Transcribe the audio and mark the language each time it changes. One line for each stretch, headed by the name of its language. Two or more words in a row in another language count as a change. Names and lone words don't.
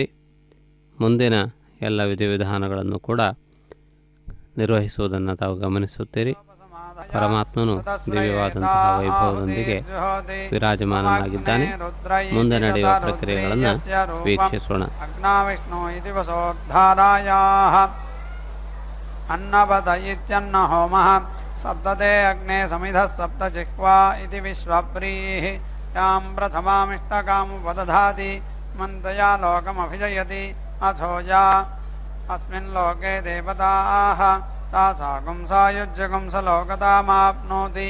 Kannada: ಮುಂದಿನ ಎಲ್ಲ ವಿಧಿವಿಧಾನಗಳನ್ನು ಕೂಡ ನಿರ್ವಹಿಸುವುದನ್ನು ತಾವು ಗಮನಿಸುತ್ತೀರಿ. ಪರಮಾತ್ಮನು ದಿವ್ಯವಾದಂತಹ ವೈಭವದೊಂದಿಗೆ ವಿರಾಜಮಾನನಾಗಿದ್ದಾನೆ. ಮುಂದೆ ನಡೆಯುವ ಪ್ರಕ್ರಿಯೆಗಳನ್ನು ವೀಕ್ಷಿಸೋಣ.
Sanskrit: ಅಗ್ನಾವಿಷ್ಣು ಇತಿ ವಸೋದ್ಧಾರಾಯಾಃ ಅನ್ನವದ ಇತ್ಯನ್ನ ಹೋಮಃ ಸಪ್ತದೇ ಅಗ್ನೇ ಸಮಿಧಃ ಸಪ್ತ ಜಿಹ್ವಾ ಇತಿ ವಿಶ್ವಪ್ರೀಃ ಯಾಂ ಪ್ರಥಮಾಮಿಷ್ಟಕಾಮುಪದಧಾತಿ ಮಂತಯಾ ಲೋಕಮಭಿಜಯತಿ ಅಥೋ ಯಾ ಅಸ್ಮಿನ್ ಲೋಕೆ ದೇವತಾಃ ತಾಸಾಗುಂ ಸಾಯುಜ್ಯಗುಂ ಸ ಲೋಕತಾಮಾಪ್ನೋತಿ